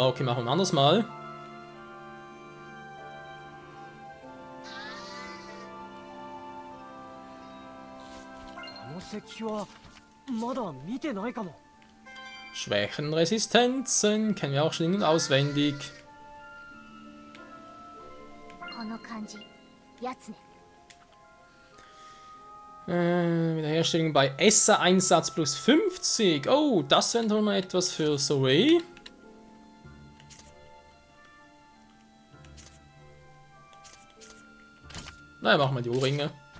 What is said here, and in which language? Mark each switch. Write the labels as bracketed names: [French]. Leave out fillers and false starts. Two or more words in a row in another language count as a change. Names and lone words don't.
[German] Okay, machen wir ein anderes Mal. Schwächenresistenzen kennen wir auch schon in- und auswendig. [Japanese] この感じやつね [German] Wiederherstellung bei Esser-Einsatz plus 50. Oh, das wäre doch mal etwas für Zoe. Na ja, machen wir die Ohrringe.